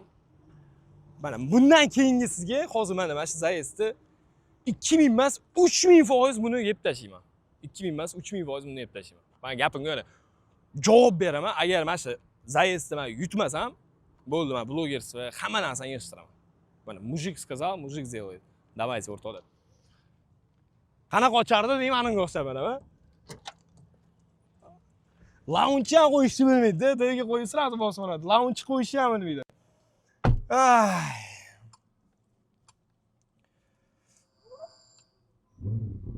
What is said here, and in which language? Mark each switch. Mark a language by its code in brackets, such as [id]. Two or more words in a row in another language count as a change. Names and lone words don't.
[uz] Mana bundan keyingisizga hozir mana shu zayezdni 2000 emas, 3000% buni yeb tashlayman. 2000 emas, 3000% buni yeb tashlayman. Men gapimga mana javob beraman. Agar mana shu zayezdni men yutmasam, bo'ldi, men blogersiz va hamma narsani yig'ishtiraman. [ru] Mana mujik сказал, mujik сделает. Давайте, [uz] o'rtoqlar. Qanaqa ochardi deyman, aniga o'xshab mana. Launch ham qo'yishni bilmaydi, tagiga qo'yib sirasi bosib oladi. Launch qo'yishni ham bilmaydi. Ay.